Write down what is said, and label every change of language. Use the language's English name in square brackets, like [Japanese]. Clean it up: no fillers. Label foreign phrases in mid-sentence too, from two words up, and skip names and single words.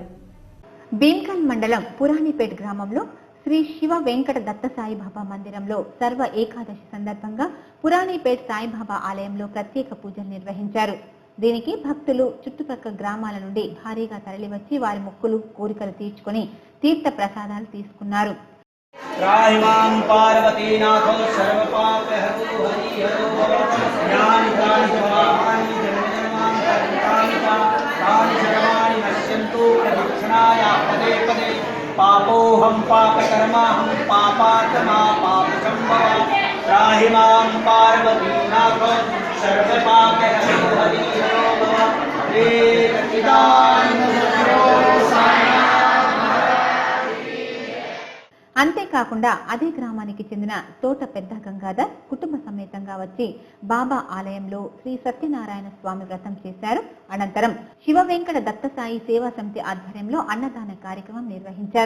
[Telugu] భీమ్గల్ మండలం పురాణిపేట గ్రామంలో శ్రీ శివ వెంకట దత్త సాయిబాబా మందిరంలో సర్వ ఏకాదశి సందర్భంగా పురాణిపేట సాయిబాబా ఆలయంలో ప్రత్యేక పూజలు నిర్వహించారు. దీనికి భక్తులు చుట్టుపక్కల గ్రామాల నుండి భారీగా తరలివచ్చి వారి మొక్కులు కోరికలు తీర్చుకొని తీర్థ ప్రసాదాలు తీసుకున్నారు. [Sanskrit] पापोऽहं पापकर्माहं पापात्मा पापसंभव त्राहि मां पार्वतीनाथ सर्वपापहरो हरि हरो भव हे सच्चिदानंद [Telugu] అంతేకాకుండా అదే గ్రామానికి చెందిన తోట పెద్ద గంగాధర్ కుటుంబ సమేతంగా వచ్చి బాబా ఆలయంలో శ్రీ సత్యనారాయణ స్వామి వ్రతం చేశారు. అనంతరం శివ వెంకట దత్తసాయి సేవా సమితి ఆధ్వర్యంలో అన్నదాన కార్యక్రమం నిర్వహించారు.